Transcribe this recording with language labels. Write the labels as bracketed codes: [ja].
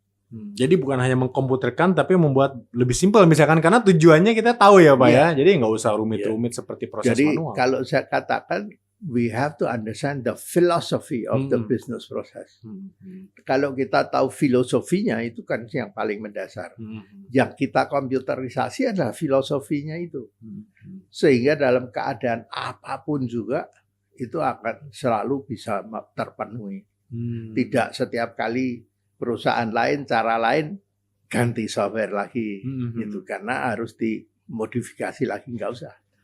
[id] Jadi bukan hanya mengkomputerkan tapi membuat lebih simpel misalkan karena tujuannya kita tahu ya Pak ya. Jadi nggak usah rumit-rumit seperti proses Jadi, manual. kalau saya katakan [en] we have to understand the philosophy of the business process. [id] Kalau kita tahu filosofinya itu kan yang paling mendasar. Yang kita komputerisasi adalah filosofinya itu. Sehingga dalam keadaan apapun juga itu akan selalu bisa terpenuhi. Tidak setiap kali perusahaan lain, cara lain ganti software lagi gitu karena harus dimodifikasi lagi, nggak usah.